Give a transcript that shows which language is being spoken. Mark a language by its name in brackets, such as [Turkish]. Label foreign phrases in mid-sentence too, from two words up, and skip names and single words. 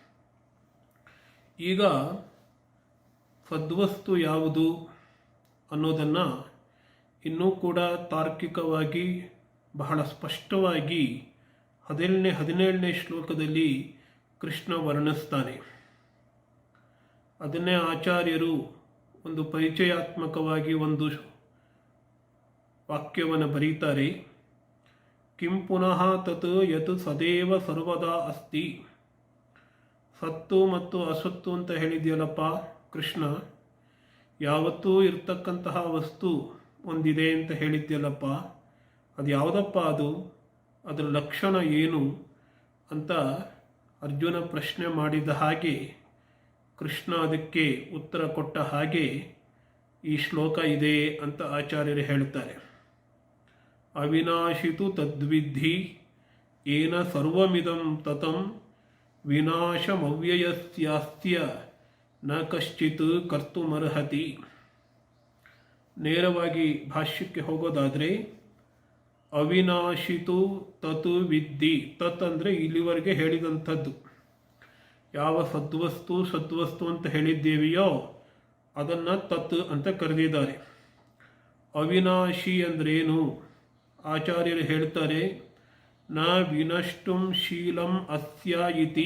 [Kannada] ಈಗ ಸದ್ವಸ್ತು ಯಾವುದು ಅನ್ನೋದನ್ನು ಇನ್ನೂ ಕೂಡ ತಾರ್ಕಿಕವಾಗಿ ಬಹಳ ಸ್ಪಷ್ಟವಾಗಿ 17ನೇ ಶ್ಲೋಕದಲ್ಲಿ ಕೃಷ್ಣ ವರ್ಣಿಸ್ತಾನೆ. ಅದನ್ನೇ ಆಚಾರ್ಯರು ಒಂದು ಪರಿಚಯಾತ್ಮಕವಾಗಿ ಒಂದು ವಾಕ್ಯವನ್ನು ಬರೀತಾರೆ. [Sanskrit] ಕಿಂ ಪುನಃ ತತ್ ಯತ್ ಸದೇವ ಸರ್ವದಾ ಅಸ್ತಿ. [Kannada] ಸತ್ತು ಮತ್ತು ಅಸತ್ತು ಅಂತ ಹೇಳಿದೆಯಲ್ಲಪ್ಪ ಕೃಷ್ಣ, ಯಾವತ್ತೂ ಇರ್ತಕ್ಕಂತಹ ವಸ್ತು ಒಂದಿದೆ ಅಂತ ಹೇಳಿದ್ಯಲ್ಲಪ್ಪ, ಅದು ಯಾವುದಪ್ಪ ಅದು, ಅದರ ಲಕ್ಷಣ ಏನು ಅಂತ ಅರ್ಜುನ ಪ್ರಶ್ನೆ ಮಾಡಿದ ಹಾಗೆ ಕೃಷ್ಣ ಅದಕ್ಕೆ ಉತ್ತರ ಕೊಟ್ಟ ಹಾಗೆ ಈ ಶ್ಲೋಕ ಇದೆ ಅಂತ ಆಚಾರ್ಯರು ಹೇಳ್ತಾರೆ. [Sanskrit] ಅವಿನಾಶಿತು ತದ್ವಿಧಿ ಏನ ಸರ್ವಮಿದಂ ತತಂ ವಿನಾಶಮವ್ಯಯಸ್ಯಾಸ್ತ್ಯ ನ ಕಶ್ಚಿತ್ ಕರ್ತುಮರ್ಹತಿ. [Kannada] ನೇರವಾಗಿ ಭಾಷ್ಯಕ್ಕೆ ಹೋಗೋದಾದರೆ [Sanskrit] ಅವಿನಾಶಿತು ತತ್ ವಿದ್ಧಿ. [Kannada] ತತ್ ಅಂದರೆ ಇಲ್ಲಿವರೆಗೆ ಹೇಳಿದಂಥದ್ದು. ಯಾವ ಸದ್ವಸ್ತು ಅಂತ ಹೇಳಿದ್ದೇವೆಯೋ ಅದನ್ನು ತತ್ ಅಂತ ಕರೆದಿದ್ದಾರೆ. ಅವಿನಾಶಿ ಅಂದ್ರೇನು? ಆಚಾರ್ಯರು ಹೇಳ್ತಾರೆ, [Sanskrit] ನ ವಿನಷ್ಟುಂ ಶೀಲಂ ಅಸ್ಯ ಇತಿ.